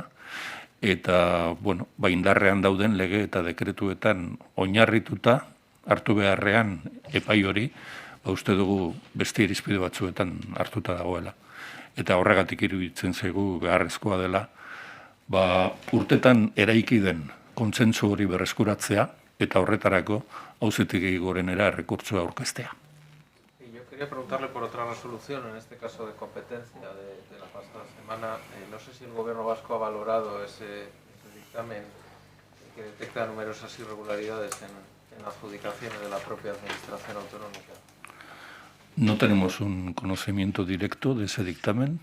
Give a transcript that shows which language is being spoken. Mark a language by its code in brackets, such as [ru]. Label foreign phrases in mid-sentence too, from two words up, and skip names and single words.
[eu] Eta, indarrean dauden lege eta dekretuetan oinarrituta hartu beharrean epai hori, uste dugu beste irizpide batzuetan hartuta dagoela. Eta horregatik iruditzen zaigu beharrezkoa dela, urtetan eraiki den kontsentsu hori berreskuratzea eta horretarako Auzitegi Gorenera errekurtsoa aurkeztea. [es] Quería preguntarle por otra resolución, en este caso de competencia de la pasada semana. No sé si el Gobierno vasco ha valorado ese dictamen que detecta numerosas irregularidades en adjudicaciones de la propia Administración Autonómica. No tenemos un conocimiento directo de ese dictamen.